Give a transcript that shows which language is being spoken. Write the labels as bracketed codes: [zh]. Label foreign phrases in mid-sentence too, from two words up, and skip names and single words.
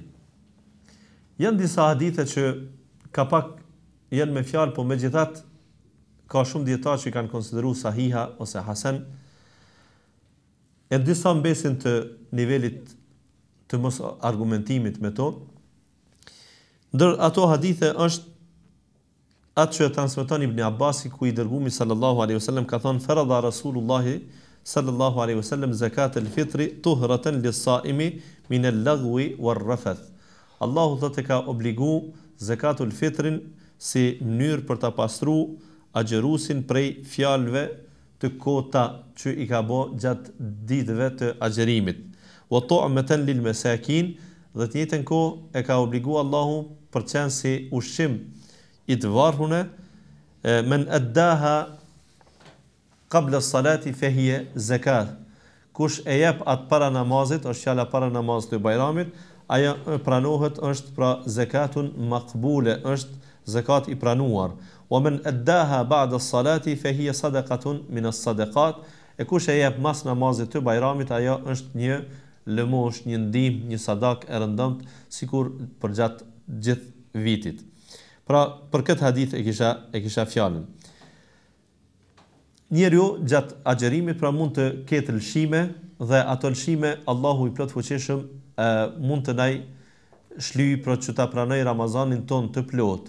[sq] Janë disa hadithe që ka pak janë me fjalë, po megjithatë ka shumë dietarë që i kanë konsideruar sahiha ose hasan. E disa mbesin të nivelit të mos argumentimit me to. Ndër ato hadithe është atë që transmeton Ibn Abbasi, ku i dërguari [ar] صلى الله عليه وسلم [sq] ka thënë: [ar] "فرض رسول الله صلى الله عليه وسلم زكاة الفطر طهرة للصائم من اللغو والرفث." [sq] Allahu thotë ka obligu [ar] زكاة الفطر [sq] si mënyrë për ta pastruar agjerusin prej fjalëve të kota që i ka bë gjatë ditëve të agjerimit. [ar] وطعمة للمساكين, [sq] dhe të njëjtën kohë e ka obliguar Allahu për të qenë si ushqim i të varhune, [ar] من أداها قبل الصلاة فهي زكاة. [sq] Kush e jep atë para namazit, është fjala para namazit të bajramit, ajo pranohet, është pra [ar] زكاة مقبولة, [sq] është zakat i pranuar. [ar] ومن أداها بعد الصلاة فهي صدقة من الصدقات. [sq] E kush e jep mas namazit të bajramit, ajo është një lëmosh, një ndihmë, një sadak e rëndomt, sikur për gjatë gjithë vitit. Pra, për këtë hadith e kisha fjalën. Njeriu gjatë agjerimit pra mund të ketë lëshime, dhe ato lëshime Allahu i plot fuqishëm mund të ndaj shlyj për që ta pranoj Ramazanin ton të plot.